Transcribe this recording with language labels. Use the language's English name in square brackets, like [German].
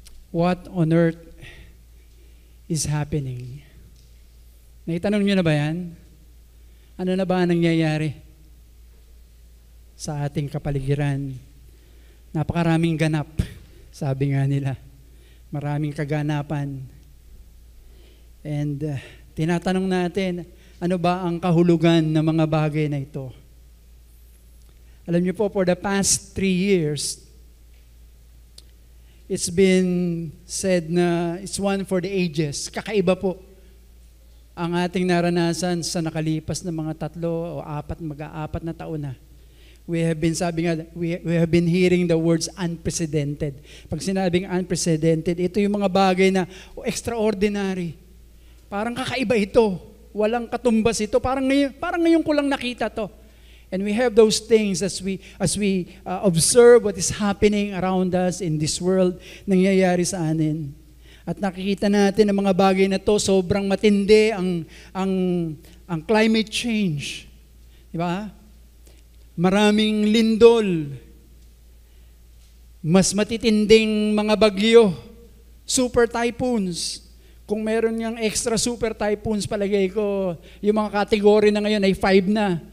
[English] What on earth is happening? [Filipino] Naitanong niyo na ba yan? Ano na ba ang nangyayari? sa ating kapaligiran. Napakaraming ganap, sabi nga nila. Maraming kaganapan. And tinatanong natin, ano ba ang kahulugan ng mga bagay na ito? Alam niyo po, [English] for the past 3 years, it's been said na it's one for the ages. [Filipino] Kakaiba po ang ating naranasan sa nakalipas na mga 3 o 4, mag-4 na taon na. [English] We have been hearing the words unprecedented. [Filipino] Pag sinabing unprecedented, ito yung mga bagay na extraordinary. Parang kakaiba ito. Walang katumbas ito. Parang ngayon ko lang nakita to. [English] And we have those things as we observe what is happening around us in this world, [Filipino] nangyayari sa atin. At nakikita natin ang mga bagay na to, sobrang matindi ang climate change. Di ba? Maraming lindol. Mas matitinding mga bagyo. Super typhoons. Kung meron niyang extra super typhoons, palagay ko, yung mga kategory na ngayon ay 5 na.